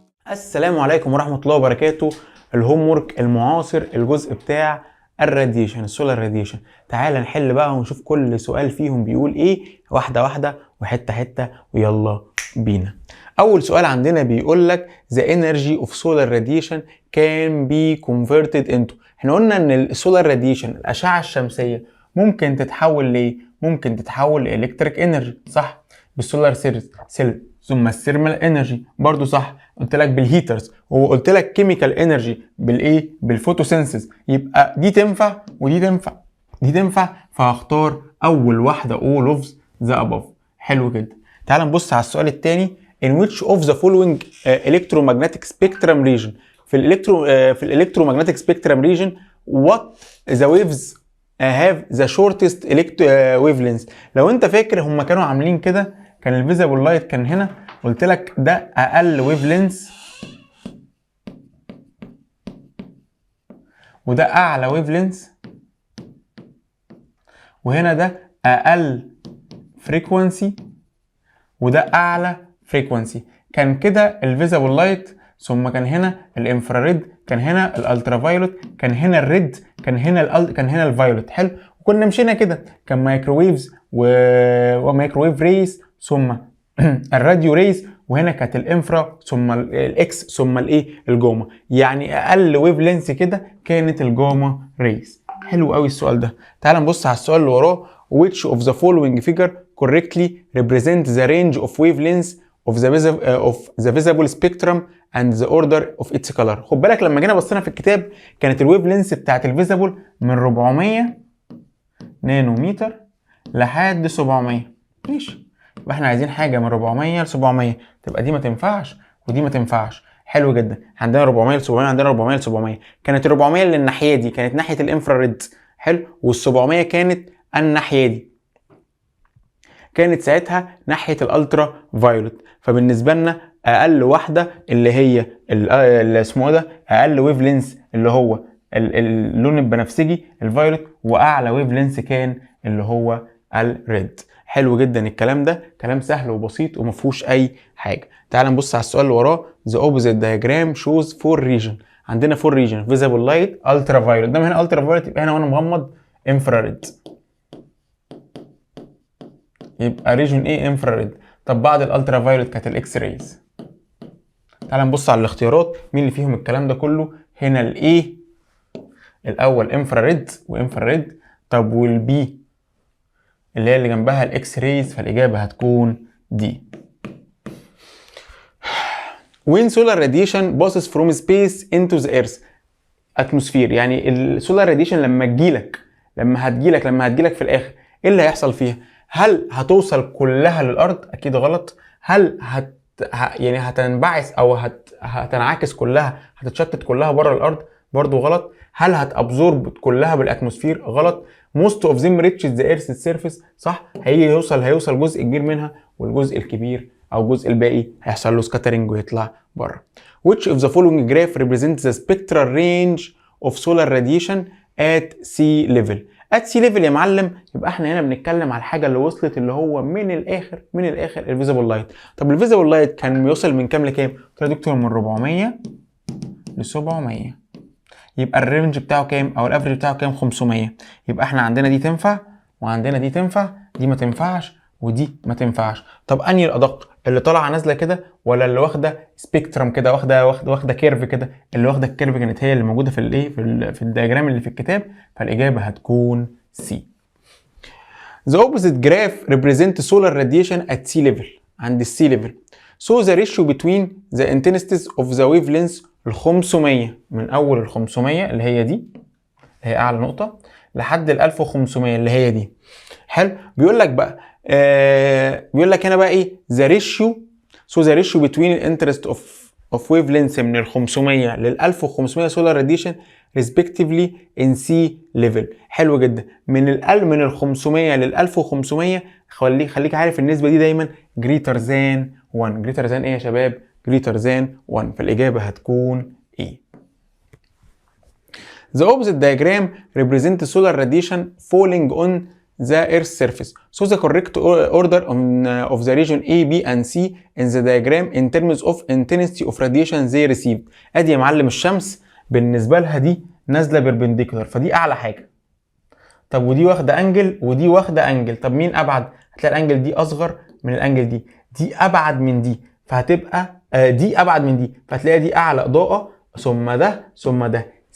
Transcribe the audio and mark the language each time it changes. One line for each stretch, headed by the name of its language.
Arabic: السلام عليكم ورحمة الله وبركاته. الهوم ورك المعاصر الجزء بتاع الراديشن، السولار راديشن. تعال نحل بقى ونشوف كل سؤال فيهم بيقول ايه واحدة واحدة وحتة حتة، ويلا بينا. اول سؤال عندنا بيقول لك
English: the energy of solar radiation can be converted into.
Arabic: احنا قلنا ان السولار راديشن الاشعة الشمسية ممكن تتحول ليه؟ ممكن تتحول لإلكتريك انرجي، صح؟ بالسولار سيل. ثم الثيرمال انرجي برضو صح، قلت لك بالهيترز، وقلت لك كيميكال انرجي بالايه؟ بالفوتوسينثيز. يبقى دي تنفع ودي تنفع، دي تنفع، فهختار اول واحده
English: all of the above.
Arabic: حلو جدا. تعال نبص على السؤال الثاني.
English: in which of the following electromagnetic spectrum region. في الالكترومagnetic spectrum region what the waves have the shortest wavelengths.
Arabic: لو انت فاكر هم كانوا عاملين كده، كان الفيزيبل لايت كان هنا، قلت لك ده اقل ويف لينث وده اعلى ويف لينث، وهنا ده اقل فريكوانسي وده اعلى فريكوانسي. كان كده الفيزيبل لايت، ثم كان هنا الانفراريد، كان هنا الالترافايولوت، كان هنا الريد، كان هنا الفايولوت. حلو. وكنا مشينا كده، كان مايكروويفز ومايكروويف ريز، ثم الراديو ريز، وهنا كانت الانفرا، ثم الاكس، ثم الايه؟ الجاما. يعني اقل ويف لينث كده كانت الجاما ريز. حلو قوي السؤال ده. تعال نبص على السؤال اللي وراه.
English: which of the following figure correctly represent the range of wavelengths of the visible spectrum and the order of its color.
Arabic: خد بالك لما جينا بصينا في الكتاب كانت الويف لينث بتاعت الفيزيبل من 400 نانومتر لحد 700. ماشي، يبقى احنا عايزين حاجه من 400 ل 700، تبقى دي ما تنفعش ودي ما تنفعش. حلو جدا. عندنا 400 ل 700، عندنا 400 ل 700. كانت ال 400 اللي الناحيه دي كانت ناحيه الانفراريد، حلو، وال 700 كانت الناحيه دي، كانت ساعتها ناحيه الالترا فايولوت. فبالنسبه لنا اقل واحده اللي هي اللي اسمه ده اقل ويف لينث اللي هو اللون البنفسجي الفايولوت، واعلى ويف لينث كان اللي هو الريد. حلو جدا. الكلام ده كلام سهل وبسيط وما فيهوش اي حاجه. تعال نبص على السؤال اللي وراه.
English: the opposite diagram shows four region. عندنا four region: visible light, ultraviolet.
Arabic: ده هنا ultraviolet، يبقى هنا وانا مغمض infrared، يبقى ريجن ايه؟ infrared. طب بعد الالترافايولت كانت الاكس رايز. تعال نبص على الاختيارات مين اللي فيهم الكلام ده كله. هنا الايه الاول انفراريد وانفراريد، طب والبي اللي هي اللي جنبها الاكس رايز، فالاجابه هتكون دي. when solar radiation passes from space into the earth atmosphere. يعني السولار راديشن لما هتجيلك في الاخر، ايه اللي هيحصل فيها؟ هل هتوصل كلها للارض؟ اكيد غلط. هل يعني هتنبعث او هتنعكس كلها، هتتشتت كلها بره الارض؟ برضو غلط. هل هتابزورب كلها بالاتموسفير؟ غلط.
English: most of them reaches the earth's surface،
Arabic: صح. هيوصل جزء كبير منها، والجزء الكبير او الجزء الباقي هيحصل له سكاترنج ويطلع بره.
English: which of the following graph represents the spectral range of solar radiation at sea level. at sea level
Arabic: يا معلم، يبقى احنا هنا بنتكلم على الحاجه اللي وصلت اللي هو من الاخر الفيزيبل لايت. طب الفيزيبل لايت كان بيوصل من كام لكام؟ قلت له يا دكتور من 400 ل 700. يبقى الرينج بتاعه كام او الافريج بتاعه كام؟ 500. يبقى احنا عندنا دي تنفع وعندنا دي تنفع، دي ما تنفعش ودي ما تنفعش. طب انهي الادق؟ اللي طالعه نازله كده ولا اللي واخده سبيكترم كده، واخده كيرف كده؟ اللي واخده الكيرف كانت هي اللي موجوده في الايه في الدياجرام اللي في الكتاب، فالاجابه هتكون سي.
English: The opposite graph represents solar radiation at sea level.
Arabic: عند السي ليفل.
English: So the ratio between the intensities of the wavelengths
Arabic: ال 500، من اول ال 500 اللي هي دي اللي هي اعلى نقطه لحد ال 1500 اللي هي دي. حلو. بيقول لك بقى بيقول لك هنا بقى ايه؟
English: the ratio between interest of wavelengths
Arabic: من ال 500 لل 1500
English: solar radiation respectively in sea level.
Arabic: حلو جدا. من ال 500 لل 1500 خليك عارف النسبه دي دايما
English: greater than 1. greater than
Arabic: ايه يا شباب؟
English: greater than 1.
Arabic: فالاجابه هتكون ايه.
English: The opposite diagram represents solar radiation falling on the Earth's surface. So the correct order of the region A, B and C in the diagram in terms of intensity of radiation they received.
Arabic: ادي يا معلم الشمس بالنسبة لها دي نازلة perpendicular، فدي أعلى حاجة. طب ودي واخدة أنجل ودي واخدة أنجل، طب مين أبعد؟ هتلاقي الأنجل دي أصغر من الأنجل دي، دي أبعد من دي، فهتبقى دي أبعد من دي، فهتلاقي دي أعلى إضاءة ثم ده ثم ده.